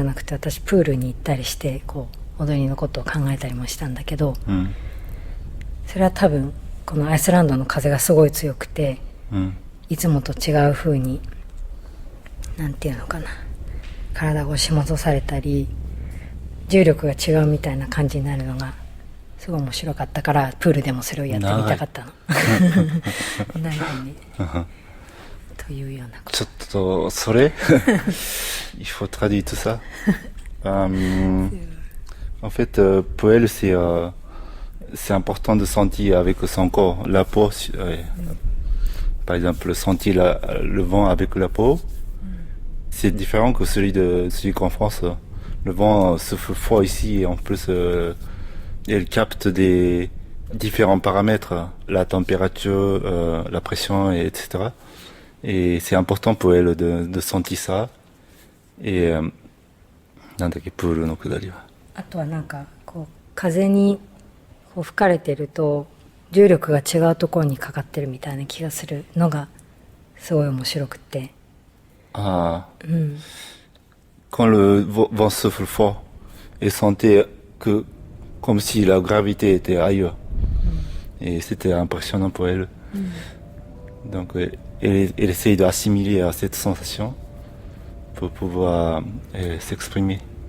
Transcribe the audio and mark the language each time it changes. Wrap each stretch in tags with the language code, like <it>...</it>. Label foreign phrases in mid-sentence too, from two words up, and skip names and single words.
<ja>なくて私プールに行ったりしてこう踊りのことを考えたりもしたんだけど、それは多分このアイスランドの風がすごい強くて、いつもと違う風になんていうのかな体が押し戻されたり重力が違うみたいな感じになるのがすごい面白かったからプールでもそれをやってみたかったの。ないね。というようなこと。ちょっとそれ</ja> <fr>il faut traduire tout ça. En fait, pour elle, c'est important de sentir avec son corps la peau. Par exemple, sentir le vent avec la peau. C'est différent que celui qu'en France. Le vent souffle froid ici et en plus elle capte des différents paramètres, la température, la pression, etc. Et c'est important pour elle de sentir ça.</fr> <ja>Et なんだっけプールの下りは。あとはなんかこう風にこう吹かれてると重力が違うところにかかってるみたいな気がするのがすごい面白くて。</ja> <fr>Quand le vent souffle fort, elle sentait que comme si la gravité était ailleurs. Et c'était impressionnant pour elle. Donc elle essaye d'assimiler à cette sensation pour pouvoir s'exprimer.</fr>